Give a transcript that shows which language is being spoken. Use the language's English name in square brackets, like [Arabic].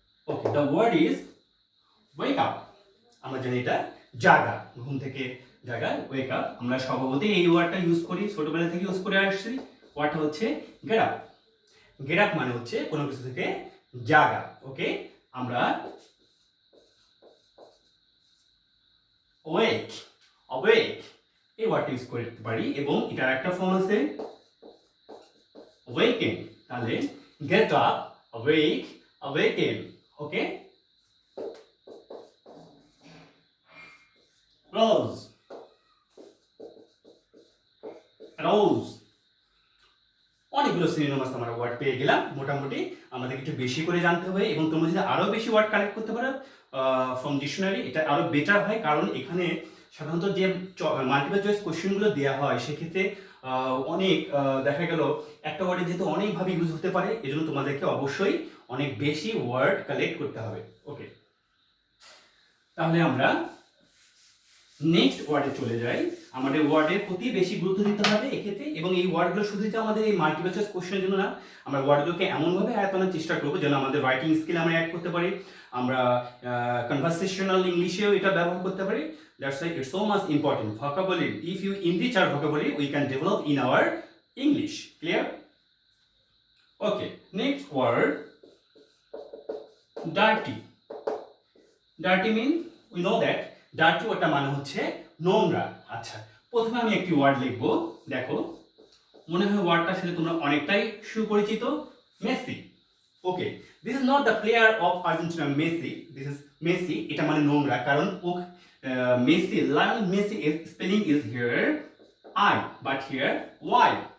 [Bangla] Okay, [English] the word is wake up. [Bangla] আমরা জানি এটা জাগা, ঘুম থেকে জাগা, wake up। আমরা স্বভাবতই এই ওয়ার্ডটা ইউজ করি, ছোটবেলা থেকে ইউজ করে আসছি। ওয়ার্ডটা হচ্ছে get up. get up মানে হচ্ছে কোনো কিছু থেকে জাগা। ওকে, আমরা awake, awake এই ওয়ার্ডটা ইউজ করতে পারি এবং এটার একটা ফর্ম আছে awaken। তাহলে get up, awake, awaken। ওকে, rose, rose। অনেকগুলো সিনোনিমাস আমরা ওয়ার্ড পেয়ে গেলাম। মোটামুটি আমাদের একটু বেশি করে জানতে হবে এবং তোমরা যদি আরো বেশি ওয়ার্ড কালেক্ট করতে পারো ফ্রম ডিকশনারি, এটা আরো বেটার হয়। কারণ এখানে সাধারণত যে মাল্টিপল চয়েস কোশ্চেনগুলো দেওয়া হয় সেক্ষেত্রে অনেক দেখা গেল একটা ওয়ার্ডে যেহেতু অনেকভাবে ইউজ হতে পারে, এজন্য তোমাদেরকে অবশ্যই অনেক বেশি ওয়ার্ড কালেক্ট করতে হবে। ওকে, তাহলে আমরা নেক্সট ওয়ার্ডে চলে যাই। আমাদের ওয়ার্ডের প্রতি বেশি গুরুত্ব দিতে হবে এক্ষেত্রে, এবং এই ওয়ার্ডগুলো শুধু যে আমাদের এই মাল্টিপল চয়েস কোশ্চেনের জন্য না, আমরা ওয়ার্ডগুলোকে এমনভাবে আয়ত্তানোর চেষ্টা করবো যেন আমাদের রাইটিং স্কিল আমরা অ্যাড করতে পারি, আমরা কনভারসেশনাল ইংলিশেও এটা ব্যবহার করতে পারি। [English] That's why it's so much important. Vocabulary. If you enrich our vocabulary, we can develop in our English. Clear? Okay. Next word, dirty. Dirty mean we know that dirty [Bangla] ওটা মানে হচ্ছে নোংরা। আচ্ছা, প্রথমে আমি একটি ওয়ার্ড লিখবো। দেখো, মনে হয় ওয়ার্ডটার সাথে তোমরা অনেকটাই সুপরিচিত, Messi. [English] Okay, this is not the player of Argentina Messi, this is messy. [Bangla] এটা মানে নোংরা, কারণ ও Messi, Lionel Messi [English] Spelling is here I but here Y.